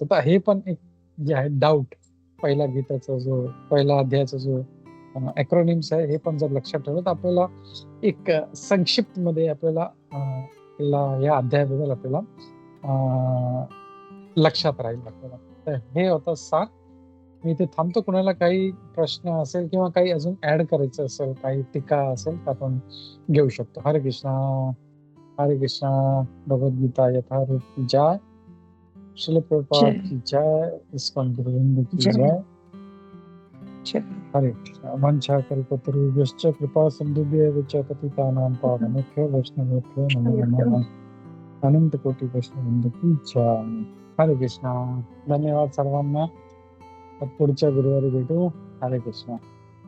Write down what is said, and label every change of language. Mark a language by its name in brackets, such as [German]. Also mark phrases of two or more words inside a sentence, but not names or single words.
[Marathi] तर हे पण एक जे आहे डाऊट, पहिला गीताचा जो पहिला अध्यायाचा जो अॅक्रोनिम्स आहे, हे पण जर लक्षात ठेवलं तर आपल्याला एक संक्षिप्त मध्ये आपल्याला या अध्यायाबद्दल आपल्याला लक्षात राहील आपल्याला. तर हे होतं सार. मी इथे थांबतो. कुणाला काही प्रश्न असेल किंवा काही अजून ऍड करायचं असेल, काही टीका असेल तर आपण घेऊ शकतो. हरे कृष्णा. हरे कृष्णा. भगवद्गीता यथारूप [Hindi] की जय. श्रील प्रभुपाद जय की जय. इस्कॉन गुरु वृंद की जय जय. जय हरे कृष्णा. [Sanskrit] वंशा कल्पतरुभ्यश्च कृपा सिंधुभ्येव च पतितानां पावनेभ्यो वैष्णवेभ्यो नमो नमः. [Hindi] अनंत कोटी वैष्णववृंद की जय. [Marathi] हरे कृष्णा. धन्यवाद सर्वांना. पुढच्या गुरुवारी भेटू. हरे कृष्णा.